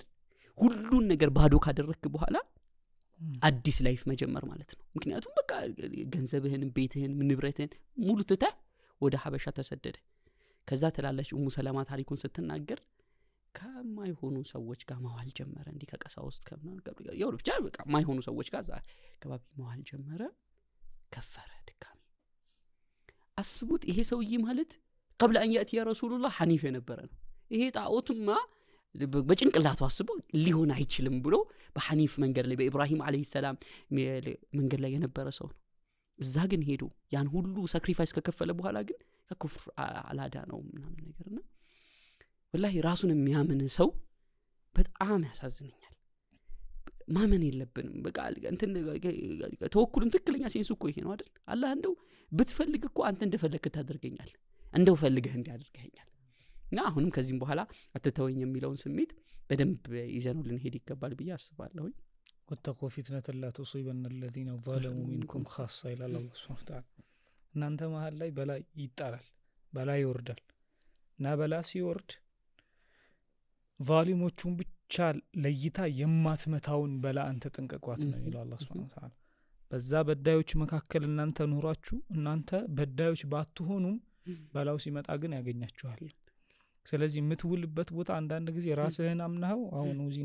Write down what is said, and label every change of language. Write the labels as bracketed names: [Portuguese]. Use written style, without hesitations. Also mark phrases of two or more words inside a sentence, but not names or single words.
[Amharic] ሁሉን ነገር ባዶ ካደረክ በኋላ አዲስ ላይፍ መጀመር ማለት ነው። ምክንያቱም በቃ ገንዘብህን ቤትህን ንብረትህን ሙሉ ትተህ ወደ ሐበሻ ተሰደደ። ከዛ ተላለች ኡሙ ሰለማ ታሪኩን ስትናገር ከማይሆኑ ሰዎች ጋር መዋል ጀመረ። እንዲ ከቀሳውስት ከምናን ጋር ያው ብቻ በቃ ማይሆኑ ሰዎች ጋር ከባቢ መዋል ጀመረ። ከፈረ ድካሚ አስቡት። ይሄ ሰውዬ ማለት [Arabic] قبل ان ياتي رسول الله [Amharic] حنيف የነበረ ነው። ይሄ ጣዖቱማ በጭንቅላቱ አስቦ ሊሆን አይችልም ብሎ በሐኒፍ መንገድ ላይ በኢብራሂም [Arabic] عليه السلام [Amharic] መንገድ ላይ የነበረ ሰው ነው። እዛ ግን ሄዶ ያን ሁሉ ሳክሪፋይስ ከከፈለ በኋላ ግን ከኩፍር አላዳ ነው ምናምን ነገርና ወላሂ ራሱን የሚያምን ሰው በጣም ያሳዝነኛል። ማመን የለብንም። በቃ እንትን ተወኩልም ትክክለኛ ሴንሱ እኮ ይሄ ነው አይደል? አላህ እንደው ብትፈልግ እኮ አንተ እንደፈለክ ታደርገኛል እንደው ፈልገህ እንዲያደርገኛል እና አሁንም ከዚህም በኋላ አትተወኝ የሚለውን ስሜት በደንብ ይዘነው ልንሄድ ይገባል ብዬ አስባለሁ። [Arabic] واتقوا فتنة لا تصيبن الذين ظلموا منكم خاصة [Amharic] ይላል አላህ [Arabic] سبحانه وتعالى። [Amharic] እናንተ መሃል ላይ በላ ይጣላል፣ በላ ይወርዳል እና በላ ሲወርድ ዛሊሞቹን ብቻ ለይታ የማትመታውን በላ አንተ ጠንቀቋት ነው ይላል አላህ [Arabic] سبحانه وتعالى። [Amharic] በዛ በዳዮች መካከል እናንተ ኑራችሁ እናንተ በዳዮች ባትሆኑም በላው ሲመጣ ግን ያገኛችኋል። ስለዚህ የምትውልበት ቦታ አንዳንድ ጊዜ ራስህን አምነኸው አሁን እዚህ